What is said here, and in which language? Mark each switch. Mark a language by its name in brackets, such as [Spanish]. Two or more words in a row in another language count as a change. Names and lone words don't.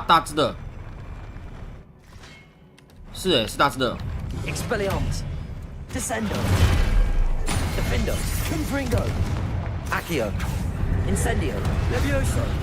[Cantonese] 大只的，是是大只的。 [Latin] Expelliarmus. Descendo. Defendo. Confringo. Accio. Incendio. Levioso.